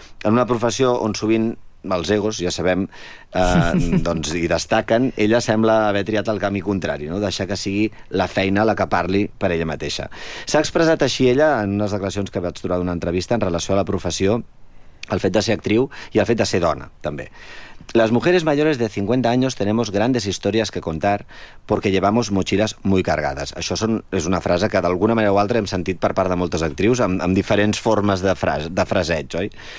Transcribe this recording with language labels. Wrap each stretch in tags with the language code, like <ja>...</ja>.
<ca>En una professió on sovint els egos, ja sabem, doncs hi destaquen, ella sembla haver triat el camí contrari, no? Deixar que sigui la feina la que parli per ella mateixa. S'ha expressat així ella en unes declaracions que vaig trobar d'una entrevista en relació a la professió, el fet de ser actriu i el fet de ser dona, també.</ca> <es>Las mujeres mayores de 50 años tenemos grandes historias que contar porque llevamos mochilas muy cargadas.</es> <ca>Això és una frase que d'alguna manera o altra hem sentit per part de moltes actrius amb diferents formes de fraseig, oi?</ca>